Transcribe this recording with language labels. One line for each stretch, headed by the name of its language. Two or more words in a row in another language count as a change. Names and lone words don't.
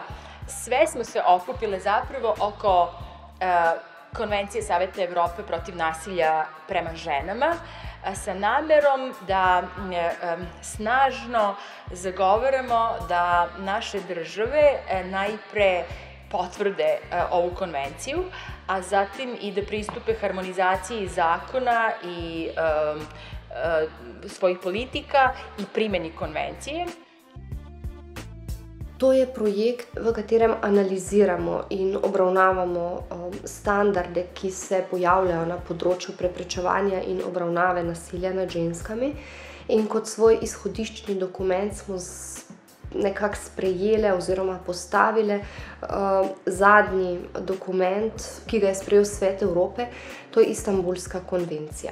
Serbian: Sve smo se okupile zapravo oko Konvencije Saveta Evrope protiv nasilja prema ženama, sa namerom da snažno zagovaramo da naše države najpre potvrde ovu konvenciju, a zatim i da pristupe harmonizaciji zakona i svojih politika i primjeni konvencije.
Slovenian: To je projekt, v katerem analiziramo in obravnavamo standarde, ki se pojavljajo na področju preprečevanja in obravnave nasilja nad ženskami. In kot svoj izhodiščni dokument smo nekako sprejeli oziroma postavili zadnji dokument, ki ga je sprejel Svet Evrope, to je Istanbulska konvencija.